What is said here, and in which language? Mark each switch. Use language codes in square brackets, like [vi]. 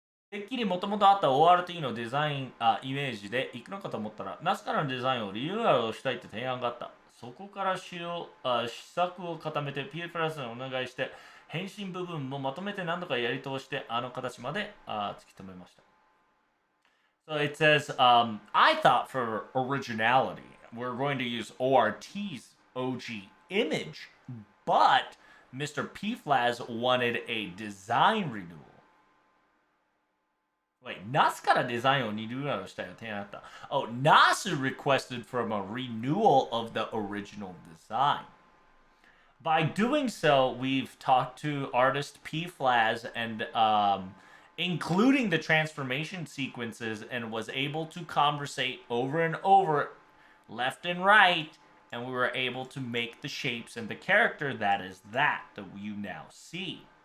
[ja] てっきりもともとあった ORT のデザインイメージで行くのかと思ったら、ナスからのデザインをリニューアルをしたいって提案があった。そこから試作を固めて P プラスにお願いして、変身部分もまとめて何度かやり通して、あの形まで突き止めました。 [en] So it says, I thought for originality, we're going to use ORT's OG image, but Mr. P-Flaz wanted a design renewal. [ja] Wait, Nasu からデザインをリニューアルしたいの提案あった。 [en] Oh, Nasu requested from a renewal of the original design. By doing so, we've talked to artist P Flaz and including the transformation sequences, and was able to conversate over and over, left and right, and we were able to make the shapes and the character that you now see.